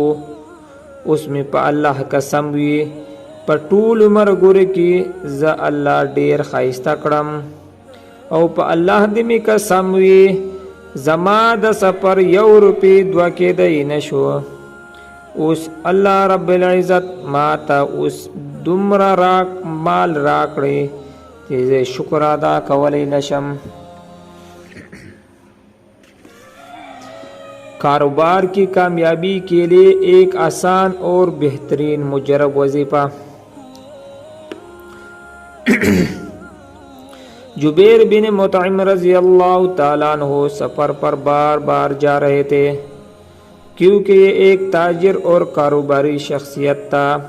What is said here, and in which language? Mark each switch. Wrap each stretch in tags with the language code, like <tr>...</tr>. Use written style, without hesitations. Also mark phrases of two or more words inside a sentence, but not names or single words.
<ps>اوس مې په الله قسم وي په ټولو مرګرو کې زه الله ډیر ښایسته کړم، او په الله دې مې قسم وي زما د سفر 1 روپۍ 2 کېدی نه شو. اوس</ps> <ar>الله رب العزت</ar> <ps>ما ته اوس دومره مال راکړی چې زه شکر ادا کولی نشم.</ps> <ur>کاروبار کی کامیابی کے لیے ایک آسان اور بہترین مجرب وظیفہ. جبیر بن مطعم</ur> <ar>رضي الله تعالى عنه</ar> <ur>سفر پر بار بار جا رہے تھے، کیونکہ یہ ایک تاجر اور کاروباری شخصیت تھا.</ur>